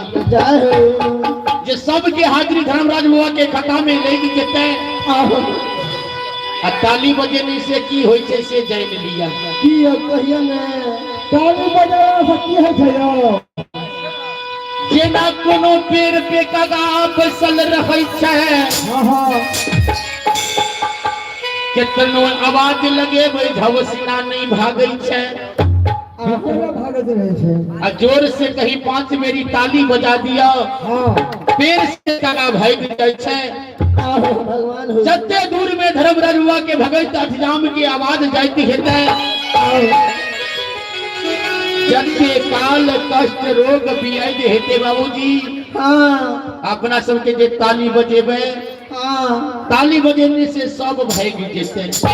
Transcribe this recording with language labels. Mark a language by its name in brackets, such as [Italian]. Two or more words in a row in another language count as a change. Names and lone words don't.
[Maithili] जो सबके हाजिरी धर्मराज हुआ के खाता में लेके जेते आ ताली बजेने से की होय छै से जान लिया। की कहियो ना ताली बजावा से की है छयो। जेना कोनो पेड़ पे कगा बैसल रहै छै केतनो आवाज लगेबै झवसिना नहीं भागै छै। भागत रहे छै आ जोर से कहीं 5 मेरी ताली बजा दिया पेड़ से कगा भाग जाय छै। भगवान हो जते दूर में धर्मराज हुआ के भगत अठजाम की आवाज जाती हेतै जते काल कष्ट रोग व्याधि हेते बाबूजी अपना सबके जे ताली बजेबै ताली बजेने से सब भाग जेते।